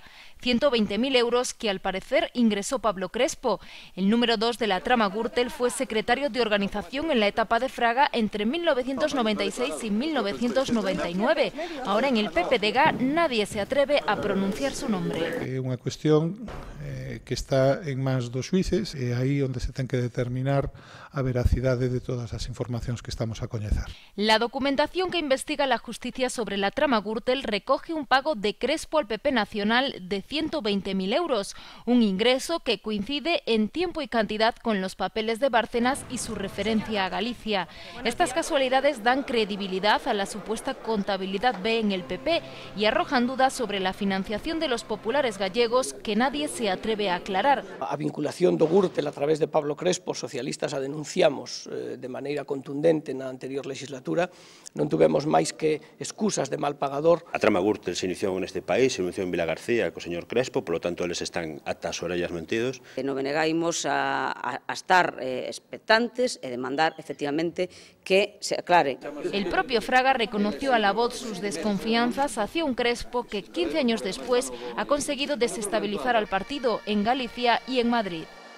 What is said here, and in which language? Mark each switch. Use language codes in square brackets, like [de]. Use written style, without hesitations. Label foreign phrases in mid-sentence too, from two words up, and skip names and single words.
[es] 120.000 euros que al parecer ingresó Pablo Crespo. El número 2 de la trama Gürtel fue secretario de organización en la etapa de Fraga entre 1996 y 1999. Ahora en el PPDG nadie se atreve a pronunciar su nombre. [gl] É unha cuestión que está en mans dos xuíces e aí onde se ten que determinar a veracidade de todas as informacións que estamos a coñecer. [es] La documentación que investiga la justicia sobre la trama Gürtel recoge un pago de Crespo al PP Nacional de 120.000 euros, un ingreso que coincide en tiempo y cantidad con los papeles de Bárcenas y su referencia a Galicia. Estas casualidades dan credibilidad a la supuesta contabilidad B en el PP y arrojan dudas sobre la financiación de los populares gallegos que nadie se atreve a aclarar. [gl] A vinculación do Gürtel a través de Pablo Crespo, socialistas a denunciamos de maneira contundente na anterior legislatura, non tuvemos máis que excusas de mal pagador. A trama Gürtel se iniciou neste país, se iniciou en Vilagarcía co señor Crespo, polo tanto eles están ata as orellas mentidos. Non negaimos a estar expectantes e demandar efectivamente que se aclare. [es] El propio Fraga reconoció a la voz sus desconfianzas hacia un Crespo que 15 años después ha conseguido desestabilizar al partido en Galicia y en Madrid.